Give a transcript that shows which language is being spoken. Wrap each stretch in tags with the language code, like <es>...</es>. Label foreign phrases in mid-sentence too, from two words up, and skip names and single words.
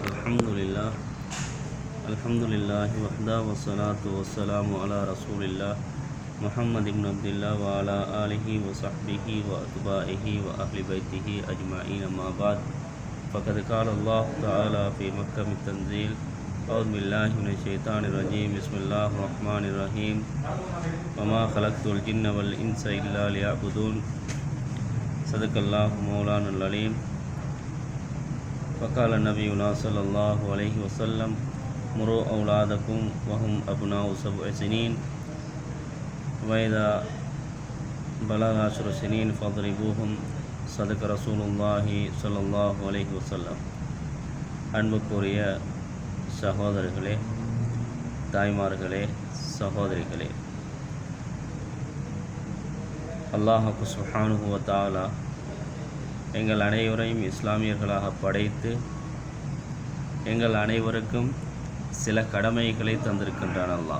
<ar>الحمد لله وحده والصلاة والسلام على رسول الله محمد بن عبد الله وعلى آله وصحبه وأتباعه وأهل بيته أجمعين أما بعد فقد قال الله تعالى في محكم التنزيل أعوذ بالله من الشيطان الرجيم بسم الله الرحمن الرحيم وما خلقت الجن والإنس إلا ليعبدون صدق الله مولانا العليم. وقال نبينا صلى الله عليه وسلم مروا أولادكم وهم أبناء 7 سنين وإذا بلغ 10 سنين فاضربوهم صدق رسول الله صلى الله عليه وسلم.</ar> <ta>அன்புக்குரிய சகோதரர்களே, தாய்மார்களே, சகோதரிகளே,</ta> <ar>الله سبحانه وتعالى</ar> <ta>எங்கள் அனைவரையும் இஸ்லாமியர்களாக படைத்து எங்கள் அனைவருக்கும் சில கடமைகளை தந்திருக்கின்றான் அல்லாஹ்.</ta>